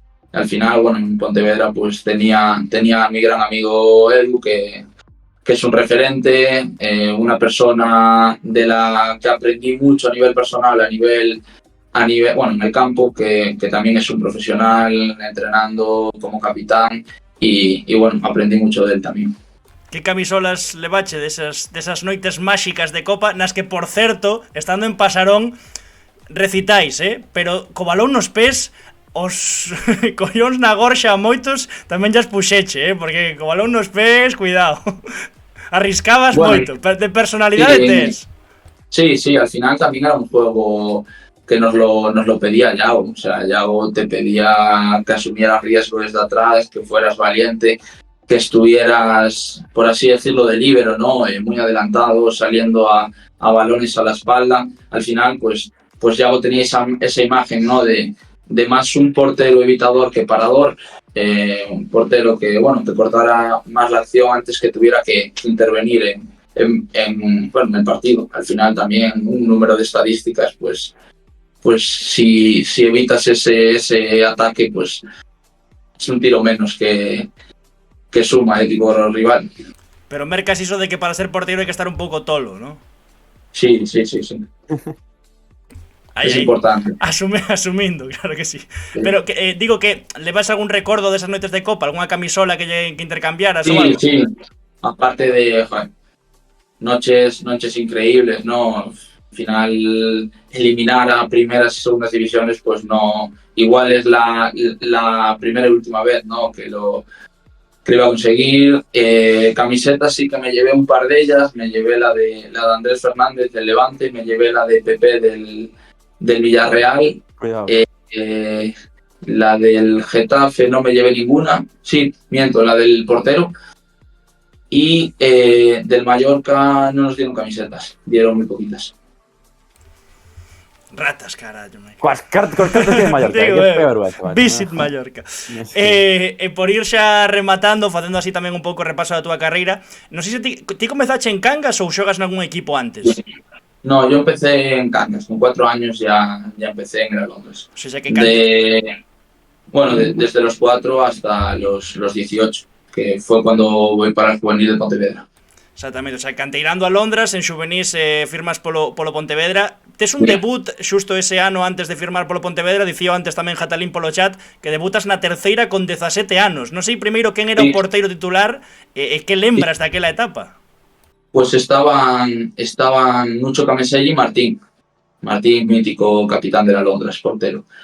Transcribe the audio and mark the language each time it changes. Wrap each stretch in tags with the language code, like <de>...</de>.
<es>Al final, bueno, en Pontevedra pues tenía a mi gran amigo Edu, que es un referente, una persona de la que aprendí mucho a nivel personal, a nivel, bueno, en el campo, que también es un profesional, entrenando como capitán, y bueno, aprendí mucho de él también.</es> <gl>Que camisolas levache desas noites máxicas de Copa, nas que, por certo, estando en Pasarón, recitáis, pero co balón nos pés, os collóns na gorxa a moitos tamén llas puxeche, porque co balón nos pés, cuidado. Arriscabas</gl> <es>Bueno,</es> <gl>moito, de personalidade</gl> <es>sí,</es> <gl>tes.</gl> <es>sí, al final también era un juego que nos lo pedía Yago. O sea, Yago te pedía que asumieras riesgo desde atrás, que fueras valiente, que estuvieras, por así decirlo, de líbero, ¿no? Muy adelantado, saliendo a balones a la espalda. Al final, pues Yago tenía esa imagen, ¿no? De más un portero evitador que parador. Un portero que, bueno, te cortara más la acción antes que tuviera que intervenir bueno, en el partido. Al final también un número de estadísticas, pues si evitas ese ataque, pues es un tiro menos que suma el equipo rival.</es> <gl>Pero mercas iso de que para ser porteiro hai que estar un pouco tolo, ¿no?</gl> <es>Sí.</es> <gl>Aí,</gl> <es>Es importante.</es> <gl>Asumindo, claro que sí.</gl> <es>Sí.</es> <gl>Pero digo que levas algún recordo desas noites de Copa, algunha camisola que intercambiaras ou algo?</gl> <es>sí. Aparte de, joder, noches increíbles, ¿no? Al final, eliminar a primeras y segundas divisiones, pues no. Igual es la primera y última vez, ¿no? Que lo iba a conseguir. Camisetas sí que me llevé un par de ellas. Me llevé la de Andrés Fernández del Levante, me llevé la de Pepe del Villarreal. Cuidado. La del Getafe no me llevé ninguna. Sí, miento, la del portero. Y del Mallorca no nos dieron camisetas, dieron muy poquitas.</es> <gl>Ratas, carallo, mate. Coas cartas de Mallorca, Digo, que peor vai, chaval.</gl> <en>Visit Mallorca.</en> <gl>Por ir xa rematando, facendo así tamén un pouco repaso da túa carreira, non sei se ti comezaste en Cangas ou xogas nalgún equipo antes?</gl> <es>No, yo empecé en Cangas, con 4 años ya empecé en Gran Londres. O sea, que Cangas... Desde los 4 hasta los 18, que fue cuando voy para el juvenil de Pontevedra.</es> <gl>Exactamente, o sea, canteirando a Londres, en xuvenís firmas polo Pontevedra. Tes un debut xusto ese ano antes de firmar polo Pontevedra, dicía antes tamén Jatalín polo chat, que debutas na terceira con 17 anos. Non sei primeiro quen era o porteiro titular e que lembras daquela etapa.</gl> <es>Pues estaban Nucho Cameselli y Martín, mítico capitán de la Londres, portero.</es>